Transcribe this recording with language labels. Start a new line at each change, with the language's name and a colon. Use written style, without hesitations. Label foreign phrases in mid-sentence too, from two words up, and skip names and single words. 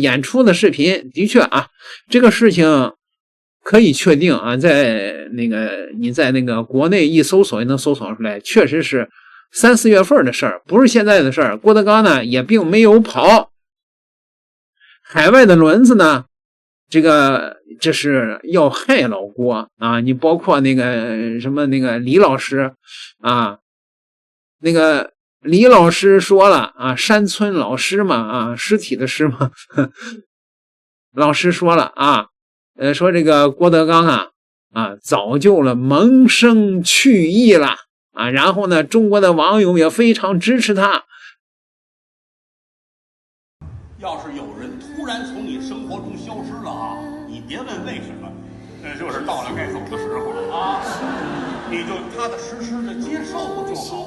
Chinese: 演出的視頻的確啊，這個事情可以確定啊，在那個你在那個國內一搜索也能搜索出來，確實是3-4月份的事兒，不是現在的事兒。郭德綱呢也並沒有跑，海外的輪子呢，這是要害老郭啊！你包括那個什麼那個李老師啊，那個李老師說了啊，山村老師嘛啊，屍體的屍嘛，老師說了啊。說這個郭德綱早就了萌生去意了啊，然後呢，中國的網友也非常支持他。要是有人突然從你生活中消失了啊，你別問為什麼，這就是到了該走的時候了啊，你就踏踏實實的接受就好。